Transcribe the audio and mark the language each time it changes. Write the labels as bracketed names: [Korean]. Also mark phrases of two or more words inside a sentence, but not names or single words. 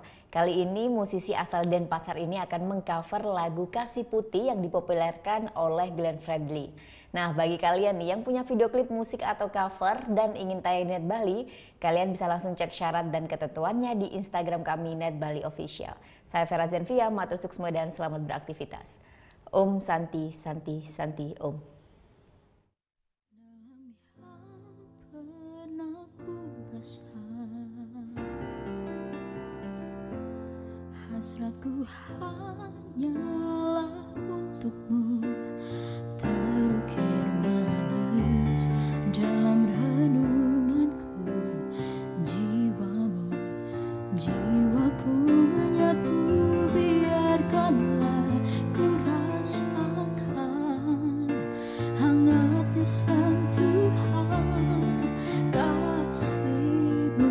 [Indonesian] Kali ini musisi asal Denpasar ini akan mengcover lagu Kasih Putih yang dipopulerkan oleh Glenn Fredly. Nah, bagi kalian nih yang punya video klip musik atau cover dan ingin tayang di Net Bali, kalian bisa langsung cek syarat dan ketentuannya di Instagram kami Net Bali Official. Saya Vera Zenvia, [Balinese] matur suksma [Indonesian] dan selamat beraktivitas. [Sanskrit] Om Santi, Santi, Santi, Om. [Indonesian] Hasratku hanyalah untukmu, terukir manis dalam renunganku. Jiwamu, jiwaku menyatu, biarkanlah ku rasakan hangatnya sentuhan kasihmu.